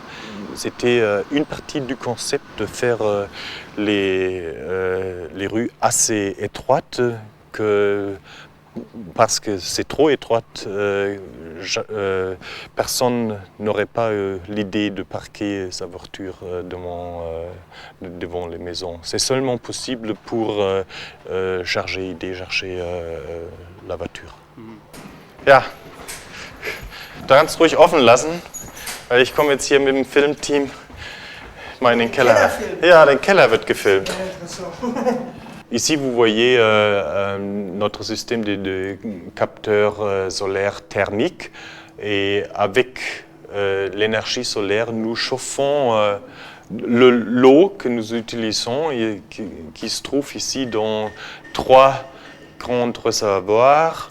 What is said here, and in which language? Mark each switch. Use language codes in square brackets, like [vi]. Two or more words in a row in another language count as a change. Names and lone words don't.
[fr] C'était une partie du concept de faire les rues assez étroites que parce que c'est trop étroite, personne n'aurait pas l'idée de parquer sa voiture devant les maisons. C'est seulement possible pour charger et décharger la voiture. [de] Ja, du kannst ruhig offen lassen, weil ich komme jetzt hier mit dem Filmteam mal in den Keller. Ja, der Keller wird gefilmt. [fr] Ici, vous voyez notre système de capteurs solaires thermiques et avec l'énergie solaire, nous chauffons l'eau que nous utilisons et qui se trouve ici dans 3 grands réservoirs.